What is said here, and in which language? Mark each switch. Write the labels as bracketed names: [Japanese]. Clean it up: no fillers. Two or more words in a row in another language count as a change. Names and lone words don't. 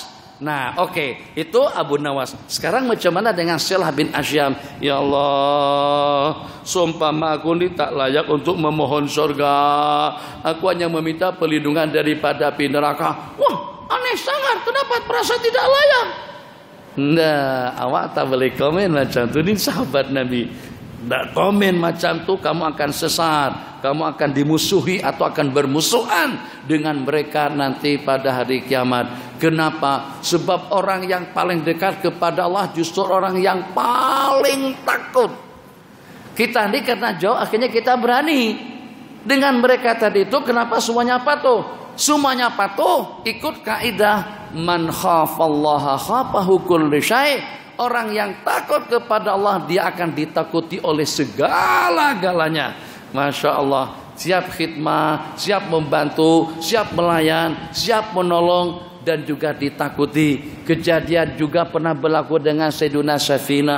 [Malay] Nah, oke, itu Abu Nawas. Sekarang macam mana dengan Silah bin Asyam? [Arabic] Ya Allah, [Malay] seumpama aku ini tak layak untuk memohon surga. Aku hanya meminta perlindungan daripada api neraka. Wah, aneh sangat. Kenapa merasa tidak layak? Nah, awak tak boleh komen macam tu. Ini sahabat Nabi. Tak komen macam tu, kamu akan sesat, kamu akan dimusuhi atau akan bermusuhan dengan mereka nanti pada hari kiamat. Kenapa? [Indonesian] Sebab orang yang paling dekat kepada Allah justru orang yang paling takut. Kita ini karena jauh, akhirnya kita berani. Dengan mereka tadi itu, kenapa semuanya patuh? [Malay] Semuanya patuh, ikut kaidah [Arabic] من خاف الله خافه كل شيء'. [Indonesian] Orang yang takut kepada Allah, dia akan ditakuti oleh segala-galanya. [Arabic] Masya Allah, [Malay] siap khidmah, siap membantu, siap melayan, siap menolong, dan juga ditakuti. Kejadian juga pernah berlaku dengan Sayyiduna Safinah.